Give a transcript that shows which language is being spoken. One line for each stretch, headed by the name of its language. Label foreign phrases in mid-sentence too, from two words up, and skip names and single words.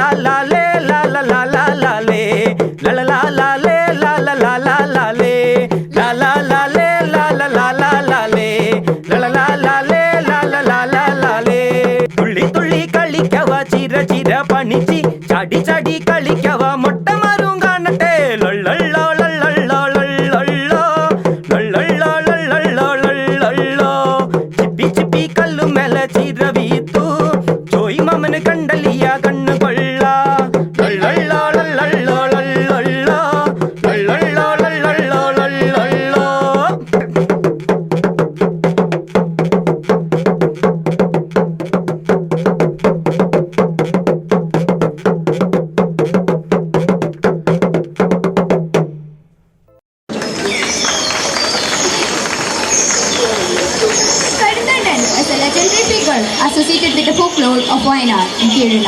Malayalam: ಲಾಲೇ ಲಾಲಾ ಲಾಲಾ ಲಾಲೇ ಲಲಾ ಲಾಲೇ ಲಾಲಾ ಲಾಲಾ ಲಾಲೇ ಲಾಲಾ ಲಾಲೇ ಲಾಲಾ ಲಾಲಾ ಲಾಲೇ ಲಲಾ ಲಾಲೇ ಲಾಲಾ ಲಾಲಾ ಲಾಲೇ തുള്ളി തുള്ളി കളിക്കവ ചിര ചിര പണിച്ചി ചാടി ചാടി കളിക്കവ മൊട്ട മരും കാണട്ടെ ലള്ളള്ളോ ലള്ളള്ളോ ലള്ളള്ളോ ലള്ളള്ളോ ലള്ളള്ളോ ലള്ളള്ളോ ചിപ്പി ചിപ്പി കല്ലു മേല ചിര വീത്തു ചോയ് മാമന് കണ്ടലിയ കണ്ണു കൊള്ള ലള്ളള്ളോ ലള്ളള്ളോ ലള്ളള്ളോ ലള്ളള്ളോ ലള്ളള്ളോ ലള്ളള്ളോ
English: is a legendary figure associated with the folklore of Wayanad in Kerala.